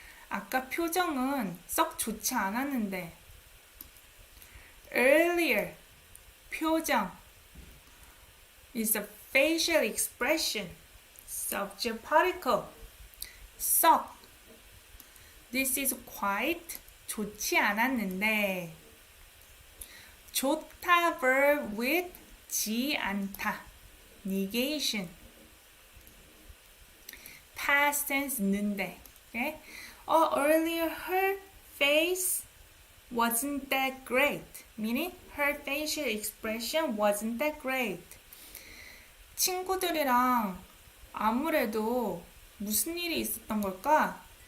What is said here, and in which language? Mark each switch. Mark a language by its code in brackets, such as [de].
[ko] 아까 표정은 썩 좋지 않았는데. [en] Earlier, 표정 is a facial expression. Subject particle. 썩. This is quite [ko] 좋지 않았는데. 좋다 verb with 지 않다. [en] negation. past tense 는데. Okay? Earlier her face wasn't that great. Meaning her facial expression wasn't that great. [ko] 친구들이랑 아무래도 무슨 일이 있었던 걸까?